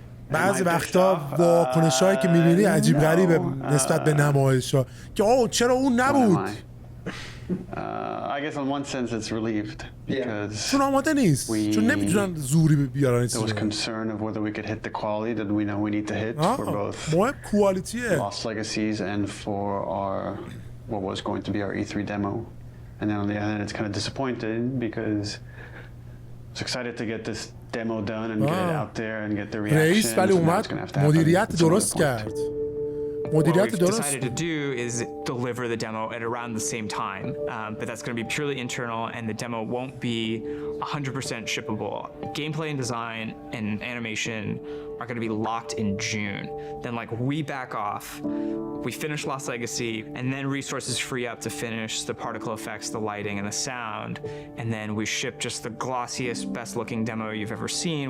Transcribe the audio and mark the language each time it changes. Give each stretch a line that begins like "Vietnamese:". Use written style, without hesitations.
Persian: بعضی وقتا واکنشایی که می‌بینی عجیب غریبه نسبت به نمایش‌ها که چرا اون نبود.
English: I guess in one sense it's relieved because
Persian: چون آماده نیست. چون نمیتونن زوری بیارن.
English: There was concern of whether we could hit the quality that we know we need to hit for both quality Lost Legacies and for what was going to be our E3 demo. And then on the other end, it's kind of disappointed because I was excited to get this demo done and get it out there and get the reactions.
Persian: رئیس ولی اومد مدیریت درست کرد.
English: What we've decided to do is deliver the demo at around the same time, but that's going to be purely internal, and the demo won't be 100% shippable. Gameplay and design and animation are going to be locked in June. Then, like, we back off, we finish Lost Legacy, and then resources free up to finish the particle effects, the lighting, and the sound, and then we ship just the glossiest, best-looking demo you've ever seen.